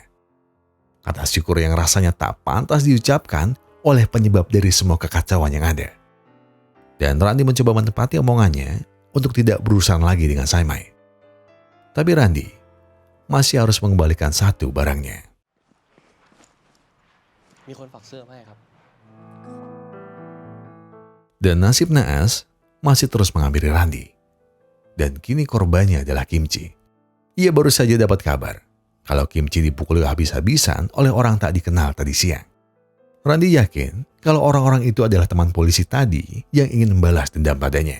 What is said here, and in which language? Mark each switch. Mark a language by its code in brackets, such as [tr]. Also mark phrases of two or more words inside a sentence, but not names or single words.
[id] Kata syukur yang rasanya tak pantas diucapkan oleh penyebab dari semua kekacauan yang ada. Dan Randy mencoba menepati omongannya untuk tidak berurusan lagi dengan Simon. Tapi Randy masih harus mengembalikan satu barangnya. [th] มีคนฝากเสื้อมาให้ครับ [id] Dan nasib naas masih terus menghampiri Randy. Dan kini korbannya adalah Kimchi. Ia baru saja dapat kabar kalau Kimchi dipukuli habis-habisan oleh orang tak dikenal tadi siang. Randy yakin kalau orang-orang itu adalah teman polisi tadi yang ingin membalas dendam padanya.